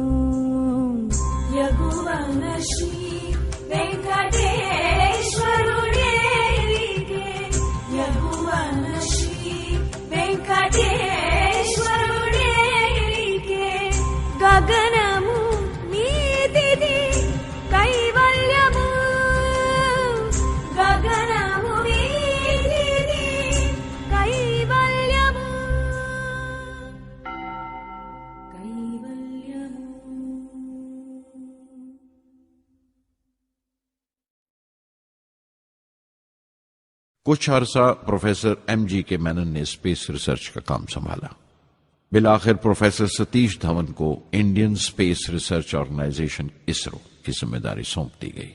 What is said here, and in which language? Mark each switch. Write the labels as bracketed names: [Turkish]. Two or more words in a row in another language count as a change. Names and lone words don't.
[Telugu] యగువన శ్రీ వెంకటేశ్వరుడేలికే యగువన శ్రీ వెంకటేశ్వరుడేలికే గగనము మీదిది కైవల్యము గగనము మీదిది కైవల్యము కైవల్యము [Urdu] کچھ عرصہ پروفیسر MG کے مینن نے [English] space research [Urdu] کا کام سنبھالا۔ بالآخر پروفیسر ستیش دھون کو انڈین اسپیس ریسرچ آرگنائزیشن ISRO کی ذمہ داری سونپ دی گئی۔